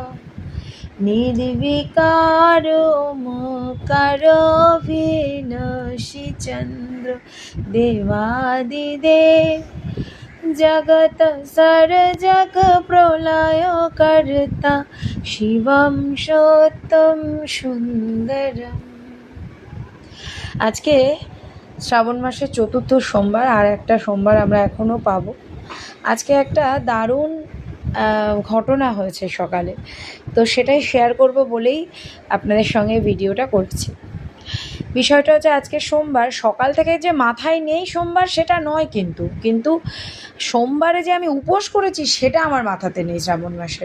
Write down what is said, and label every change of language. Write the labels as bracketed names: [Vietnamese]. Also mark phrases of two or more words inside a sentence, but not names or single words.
[Sanskrit] निर्विकार ओमकार विनशि चंद्र देवादिदेव जगत सर्जक प्रलय कर्ता शिवम सत्यम सुंदरम। [Bangla] আজকে শ্রাবণ মাসের চতুর্থ সোমবার, আর একটা সোমবার আমরা এখনও পাবো। আজকে একটা দারুণ ঘটনা হয়েছে সকালে, তো সেটাই শেয়ার করব বলেই আপনাদের সঙ্গে ভিডিওটা করছি। বিষয়টা হচ্ছে আজকে সোমবার, সকাল থেকে যে মাথায় নেই সোমবার সেটা নয়, কিন্তু সোমবারে যে আমি উপোস করেছি সেটা আমার মাথাতে নেই শ্রাবণ মাসের।